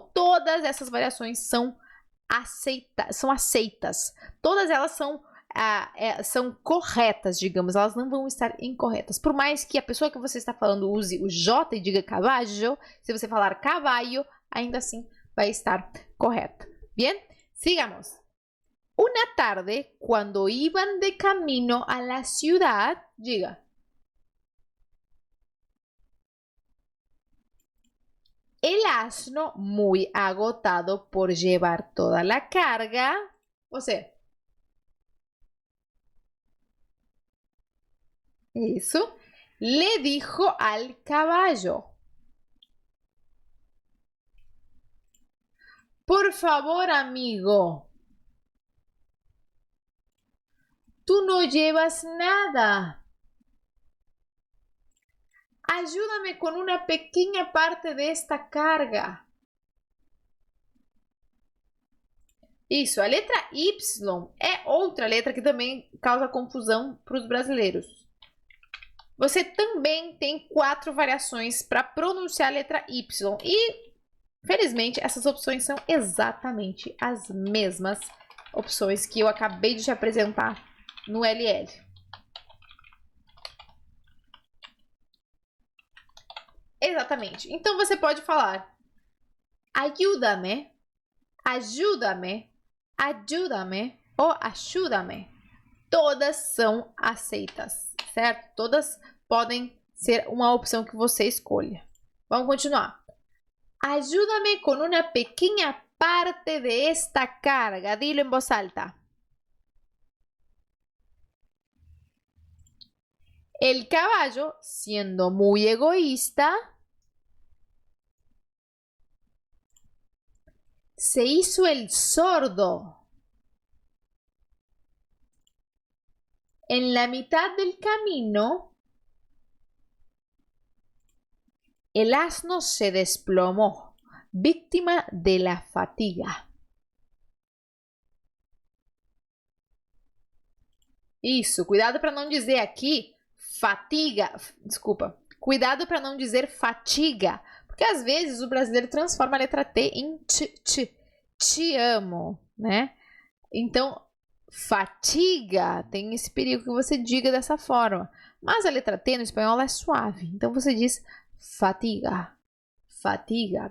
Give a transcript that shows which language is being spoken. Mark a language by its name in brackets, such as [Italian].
[Portuguese] Todas essas variações são aceitas. Todas elas são corretas, digamos. Elas não vão estar incorretas. Por mais que a pessoa que você está falando use o J e diga caballo, se você falar caballo, ainda assim vai estar correto. [Spanish] Bien? Sigamos. Una tarde, cuando iban de camino a la ciudad, [Portuguese] diga. [Spanish] El asno, muy agotado por llevar toda la carga. [Portuguese] Você. [Spanish] Eso. Le dijo al caballo. Por favor, amigo. Tú no llevas nada. Ayúdame con una pequeña parte de esta carga. [Portuguese] Isso, a letra Y é outra letra que também causa confusão para os brasileiros. Você também tem 4 variações para pronunciar a letra Y. E, felizmente, essas opções são exatamente as mesmas opções que eu acabei de te apresentar no LL. Exatamente. Então, você pode falar [Spanish] ayúdame, [Portuguese] ajuda-me, ajuda-me ou ajuda-me. Todas são aceitas, certo? Todas podem ser uma opção que você escolha. Vamos continuar. [Spanish] Ayúdame con una pequeña parte de esta carga. Dilo en voz alta. El caballo, siendo muy egoísta, se hizo el sordo. En la mitad del camino, el asno se desplomó, víctima de la fatiga. [Portuguese] Isso, cuidado para não dizer aqui fatiga, desculpa, cuidado para não dizer fatiga, porque às vezes o brasileiro transforma a letra T em te amo, né? Então, fatiga tem esse perigo que você diga dessa forma, mas a letra T no espanhol é suave, então você diz fatiga, fatiga.